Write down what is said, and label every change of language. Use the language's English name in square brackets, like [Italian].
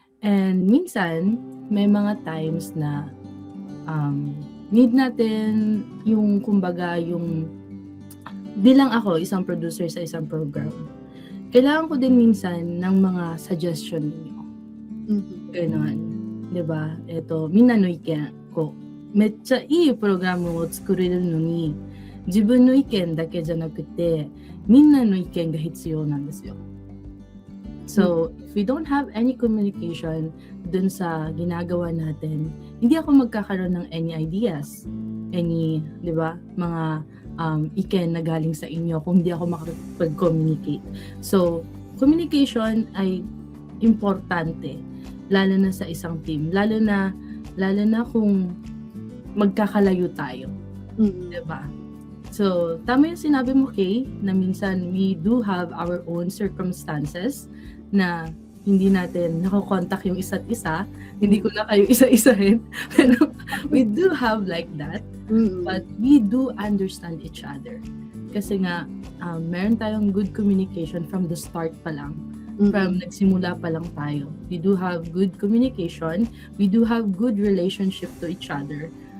[Filipino] And minsan, may mga times na need natin yung, kumbaga, yung bilang ako, isang producer sa isang program, kailangan ko din minsan ng mga suggestion ninyo. Ganon. Diba? Ito, [Japanese] minna no iken [Filipino] ko. [Japanese] Mecha ii programを作れるのに、自分の意見だけじゃなくて、みんなの意見が必要なんですよ。 [English] So, if we don't have any communication [Filipino] dun sa ginagawa natin, hindi ako magkakaroon ng [English] any ideas, any, [Filipino] di ba, mga iken na galing sa inyo kung hindi ako makapag-communicate. So, communication ay importante, lalo na sa isang team, lalo na kung magkakalayo tayo, di ba? So, tama yung sinabi mo, Kay, na minsan [English] we do have our own circumstances [Filipino] na hindi natin nakokontak yung isa't isa. Hindi ko na kayo isa-isahin. [English] Pero we do have like that. But we do understand each other. [Filipino] Kasi nga, meron tayong [English] good communication from the start [Filipino] pa lang. [English] From [Filipino] nagsimula pa lang tayo. [English] We do have good communication. We do have good relationship to each other.